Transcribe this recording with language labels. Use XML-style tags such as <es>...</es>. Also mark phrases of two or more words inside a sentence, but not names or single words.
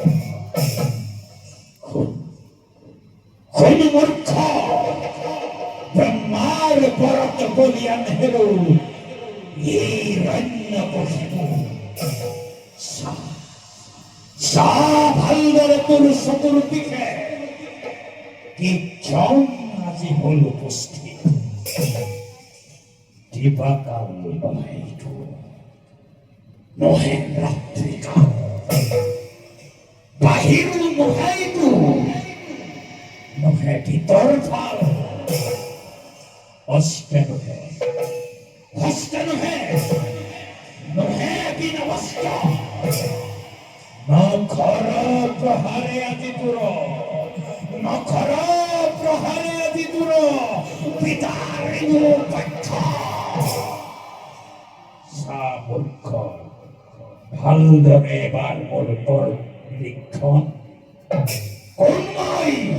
<as>मूर्ख ব্ৰহ্মাৰ ওপৰত বলিয়ান হেৰো হিৰণ্যকশিপু চা ভালদৰে তোৰ চকুৰ পিছে কিজন আজি হল উপস্থিত দিবাকাল নহয়তো নহে ৰাত্ৰিকাল বাহিৰ নহয়তো নহে ভিতৰ ফাল অস্তে নহে হস্তে নহে নহে বিনা বস্ত্ৰ নখৰ প্ৰহাৰে আজি তোৰ নখৰ প্ৰহাৰে আজি তোৰ পিতাৰ পক্ষ চা মূৰ্খ ভালদৰে এবাৰ মোৰ ওপৰত নিৰীক্ষণ কোন মই</as>